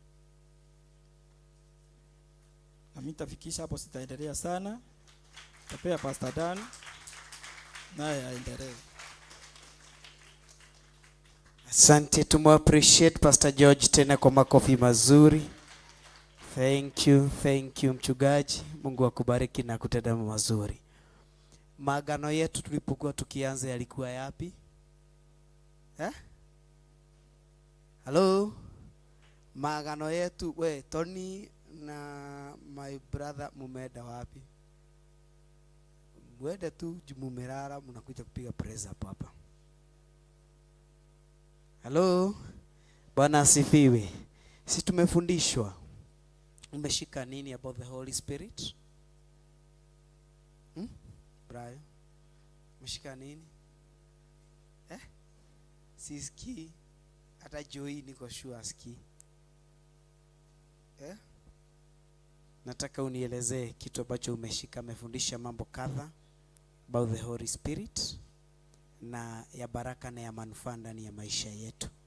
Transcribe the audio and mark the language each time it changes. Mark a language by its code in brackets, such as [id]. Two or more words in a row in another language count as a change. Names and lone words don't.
[sw] Na mimi nitafikisha hapo, sitaendelea sana. Tapea Pastor Dan naye aendelee. Asante, tumu appreciate Pastor George tena kwa makofi mazuri. [en] Thank you mchungaji. [sw] Mungu akubariki na kutenda mazuri. Maagano yetu tulipokuwa tukianza yalikuwa yapi? Hello? Maagano yetu, we Tony na [en] my brother [sw] mumeenda wapi? Mwende tu jumumerara, mnakuja kupiga praise hapo hapa. Hello? Bwana asifiwe. Si tumefundishwa. Umeshika nini [en] about the Holy Spirit? [sw] Brian? Umeshika nini? Siski. Hata Joy niko sure aski. Nataka unielezee kitu ambacho umeshika. Amefundisha mambo kadha [en] about the Holy Spirit [sw] na ya baraka na ya manufaa ndani ya maisha yetu.